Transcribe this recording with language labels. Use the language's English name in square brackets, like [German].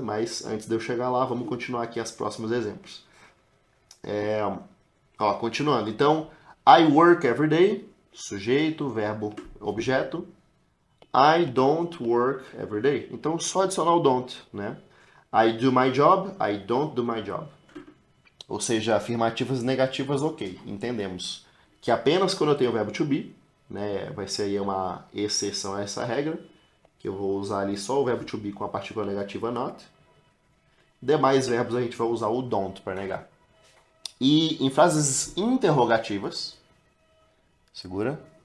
[Portuguese] Mas antes de eu chegar lá, vamos continuar aqui os próximos exemplos. Continuando. Então, [English] I work every day, [Portuguese] sujeito, verbo, objeto. [English] I don't work every day. [Portuguese] Então, só adicionar o don't, né? [English] I do my job, I don't do my job. [Portuguese] Ou seja, afirmativas e negativas, ok, entendemos. Que apenas quando eu tenho o verbo to be, né, vai ser aí uma exceção a essa regra, que eu vou usar ali só o verbo to be com a partícula negativa not. Demais verbos a gente vai usar o don't para negar. E em frases interrogativas, segura.